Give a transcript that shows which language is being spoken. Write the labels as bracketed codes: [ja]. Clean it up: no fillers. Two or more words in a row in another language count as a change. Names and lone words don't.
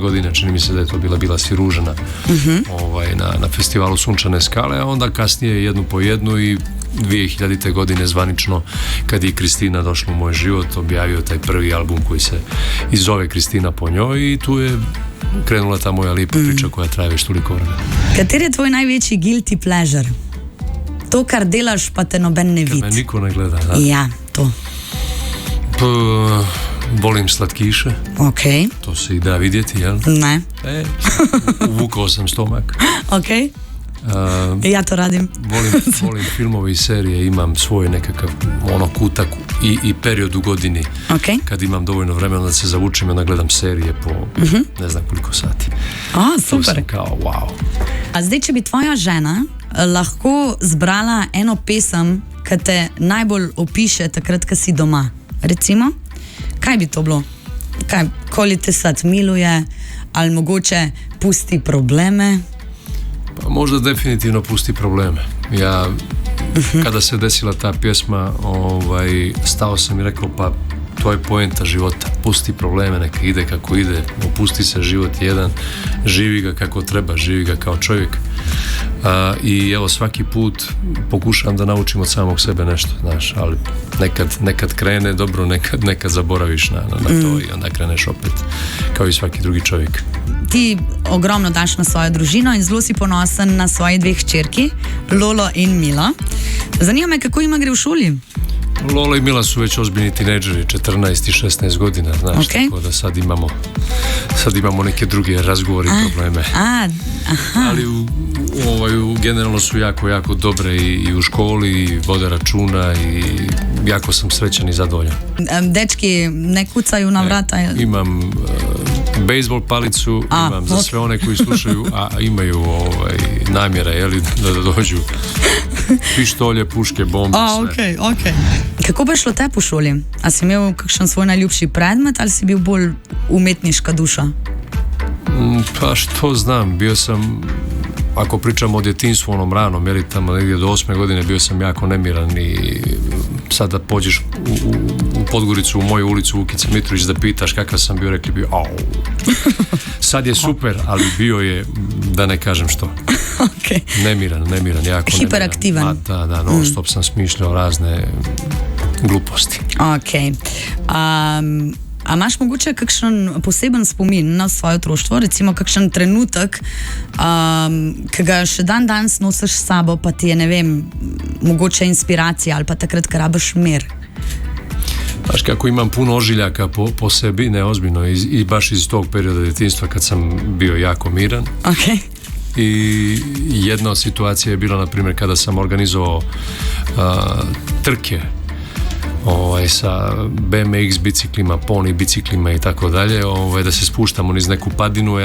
[sr] godine, čini mi se da je to bila Si ružana, na festivalu Sunčane skale, a onda kasnije jednu po jednu i 2000. godine zvanično, kad je Kristina došla u moj život, objavio taj prvi album koji se i zove Kristina po njoj i tu je krenula ta moja lijepa priča koja traje već toliko vremena. [sl] Kateri je tvoj najveći [en] guilty pleasure? [sl] To, kar delaš, pa te noben ne vidi. [sr] Kad me niko ne gleda, da? [sl] Ja, to. [sr] Volim slatkiše. Ok. To se i da vidjeti, jel? Ne. Uvukao sam stomak. Ok. Ja to radim. Volim filmove i serije, imam svoj nekakav kutak i period u godini. Okay. Kad imam dovoljno vremena da se zavučim, onda gledam serije po ne znam koliko sati. Super. To sam kao wow. [sl] A zdaj, če bi tvoja žena lahko zbrala eno pesem, ki te najbolj opiše takrat, ko si doma, recimo, kaj bi to bilo? Koli te sad miluje, ali mogoče pusti probleme? [sr] Pa možda definitivno pusti probleme. Ja, kada se desila ta pjesma, stao sam i rekao, pa to je poenta života. Pusti probleme, neka ide kako ide, opusti se, život jedan, živi ga kako treba, živi ga kao čovjek. I evo, svaki put pokušam da naučim od samog sebe nešto, znaš, ali nekad krene dobro, nekad zaboraviš na to i onda kreneš opet, kao i svaki drugi čovjek. [sl] Ti ogromno daš na svojo družino in zelo si ponosen na svoji dve hčerki, Lolo in Milo. Zanima me, kako jima gre v šoli? [sr] Lola i Mila su već ozbiljni tinejdžeri, 14 i 16 godina, znaš, tako da sad imamo neke druge razgovore i probleme. Ali generalno su jako dobre i u školi, i vode računa i jako sam srećan i zadovoljan. Dečki ne kucaju na vrata? Imam bejsbol palicu, imam za sve one koji slušaju, a imaju namjera, da dođu pištolje, puške, bombe, sve. Okay. [sl] Kako bi šlo te po šoli? A si imel kakšen svoj najljubši predmet ali si bil bolj umetniška duša? [sr] Pa što znam, bio sam, ako pričamo o djetinjstvu onom ranom, tamo negdje do 8. godine bio sam jako nemiran i sada pođeš u Podgoricu, u moju ulicu Vukice Mitrović da pitaš kakav sam bio, rekli bi au. Sad je super, ali bio je, da ne kažem što. Okay. Nemiran, jako hiperaktivan. Nemiran. Da, non stop sam smišljao razne gluposti. Ok. [sl] A imaš mogoče kakšen poseben spomin na svoje otroštvo, recimo kakšen trenutek, ki ga še danes nosiš s sabo, pa ti je, ne vem, mogoče inspiracija ali pa takrat, ko rabiš mir? [sr] Znaš kako imam puno ožiljaka po sebi, neozbiljno, i baš iz tog perioda djetinjstva kad sam bio jako miran. Ok. I jedna od situacija je bila, na primjer, kada sam organizovao trke sa BMX biciklima, pony biciklima i tako dalje, da se spuštamo niz neku padinu.